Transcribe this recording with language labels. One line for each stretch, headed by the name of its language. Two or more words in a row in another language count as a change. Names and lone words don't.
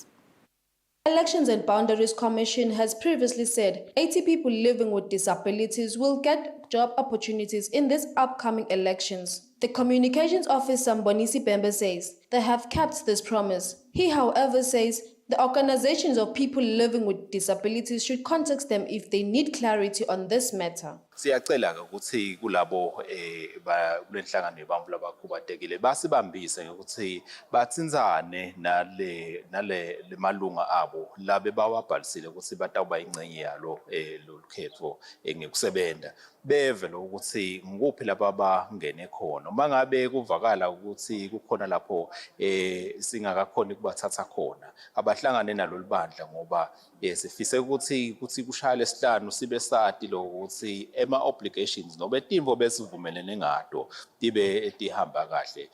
English: Elections and Boundaries Commission has previously said 80 people living with disabilities will get job opportunities in these upcoming elections. The Communications Officer Mbonisi Pembe says they have kept this promise. He, however, says the organizations of people living with disabilities should contact them if they need clarity on this matter.
Swati: Siyacela ukuthi kulabo kulenhlangano yabantu labakhubatekile basibambise ukuthi batsinzane nale malunga abo labe bawabhalisile ukuthi batawuba ingcenye yalo lokhetho ngekusebenza beve ukuthi ngikuphi lapha bangene khona mangabe kuvakala ukuthi kukhona lapho singakakhona ukubathatha khona abahlangane nalo libandla ngoba sifise ukuthi kushaya lesihlanu sibe sati lo ukuthi ema-obligations nobe timvo besivumelene ngato tibe tihamba kahle.